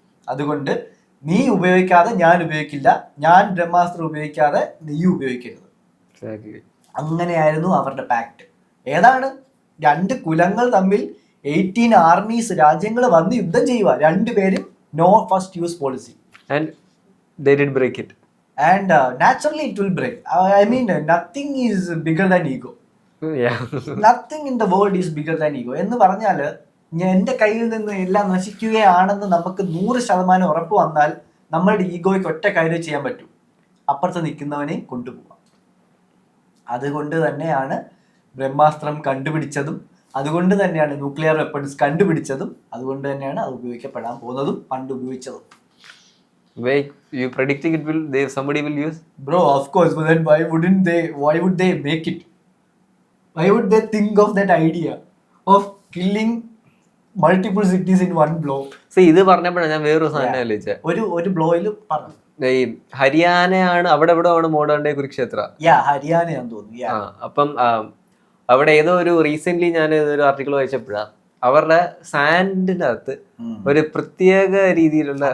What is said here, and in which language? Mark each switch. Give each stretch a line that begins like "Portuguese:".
Malayalam: അതുകൊണ്ട് നീ ഉപയോഗിക്കാതെ ഞാൻ ഉപയോഗിക്കില്ല, ഞാൻ ബ്രഹ്മാസ്ത്രം ഉപയോഗിക്കാതെ നീ ഉപയോഗിക്കരുത്. അങ്ങനെയായിരുന്നു അവരുടെ പാക്ട്. ഏതാണ്? 2 കുലങ്ങൾ തമ്മിൽ 18 ആർമീസ് രാജ്യങ്ങൾ വന്ന് യുദ്ധം ചെയ്യുക, രണ്ടുപേരും
English: No first use policy. And they did break it. And naturally it will break. I mean, nothing is bigger than ego. Yeah. Nothing in the world is bigger than ego.
Malayalam: എന്ന് പറഞ്ഞാൽ എൻ്റെ കയ്യിൽ നിന്ന് എല്ലാം നശിക്കുകയാണെന്ന് നമുക്ക് 100% ഉറപ്പ് വന്നാൽ നമ്മളുടെ ഈഗോയ്ക്ക് ഒറ്റ കാര്യം ചെയ്യാൻ പറ്റും, അപ്പുറത്ത് നിൽക്കുന്നവനെ കൊണ്ടുപോകാം. അതുകൊണ്ട് തന്നെയാണ് ബ്രഹ്മാസ്ത്രം കണ്ടുപിടിച്ചതും, അതുകൊണ്ട് തന്നെയാണ് ന്യൂക്ലിയർ വെപ്പൺസ് കണ്ടുപിടിച്ചതും, അതുകൊണ്ട് തന്നെയാണ് അത് ഉപയോഗിക്കപ്പെടാൻ പോകുന്നതും പണ്ട് ഉപയോഗിച്ചതും.
English: Wait, you predicting it will somebody will use? Bro, of course, but then why would they make it? Why would they think of that idea of killing multiple cities in one blow?
Malayalam: See, ഇത് പറഞ്ഞപ്പോഴാണ് ഞാൻ വേറൊരു സാധനം ആലോചിച്ചത്. ഒരു ബ്ലോയിൽ പറഞ്ഞു. ഈ ഹരിയാനയാണ് അവിടെ എവിടെയാണ് മോഡേൺ ഡേ കുരുക്ഷേത്ര. ഹരിയാനയാന്ന് തോന്നുന്നു. അപ്പം അവിടെ ഏതോ ഒരു റീസെന്റ് ഞാൻ ഒരു ആർട്ടിക്കിൾ വായിച്ചപ്പോഴാണ് അവരുടെ സാൻഡിന്റെ അകത്ത് ഒരു പ്രത്യേക രീതിയിലുള്ള,